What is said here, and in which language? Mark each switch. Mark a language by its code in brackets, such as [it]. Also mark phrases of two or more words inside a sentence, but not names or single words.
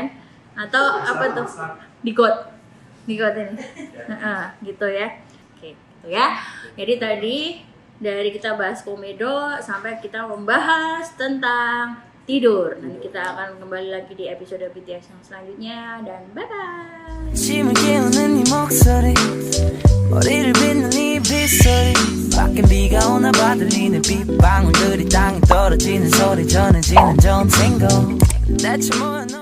[id] Atau apa tuh? Digot ini. Gitu ya. Oke, gitu ya. Jadi tadi dari kita bahas komedo sampai kita membahas tentang tidur. Nanti kita akan kembali lagi di episode BTS yang selanjutnya dan bye-bye. [ko] 아침을 깨우는 네 목소리 머리를 빗는 네 빗소리 밖엔 비가 오나 봐 들리는 빗방울들이 땅에 떨어지는 소리 전해지는 전생고 대체 뭐